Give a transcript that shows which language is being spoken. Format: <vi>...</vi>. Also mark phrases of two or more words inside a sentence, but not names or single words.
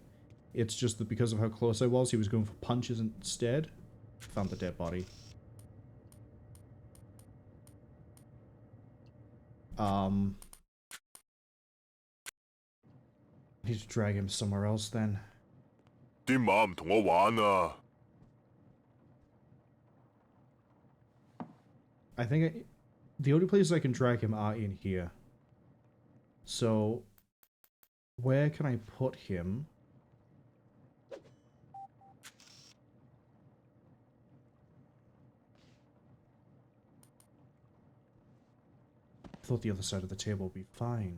<en>It's just that because of how close I was, he was going for punches instead. Found the dead body. Need to drag him somewhere else then.</en> <yue>啲馬唔同我玩啊！</yue> <en>I think the only places I can drag him are in here. So, where can I put him? I thought the other side of the table would be fine.</en>